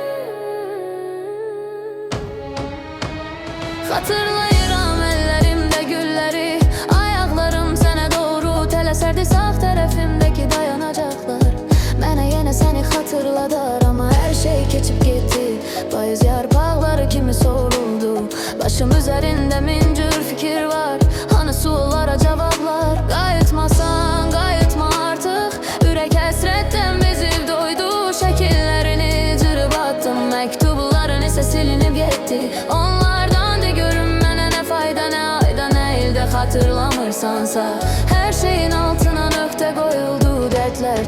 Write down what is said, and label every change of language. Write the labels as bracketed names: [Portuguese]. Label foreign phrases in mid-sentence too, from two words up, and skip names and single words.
[Azerbaijani] Hatırlayıram ellerimde gülleri, ayaklarım sana doğru tələsərdi, sağ tərəfimdeki dayanacaklar. Mənə yenə səni hatırladar, ama her şey keçip gitti. Payız yarpaqları kimi soruldu. Başım üzerinde min cür fikir var. Hani suallara cevaplar. Qayıtmasan qayıtma artık. Ürək həsrətdən bezib doydu. Şəkillərini cırıb attım, məktubların isə silinib getdi. Onlardan de görüm mənə nə fayda, nə ayda, nə ildə hatırlamırsansa. Her şeyin altına nöqtə qoyuldu.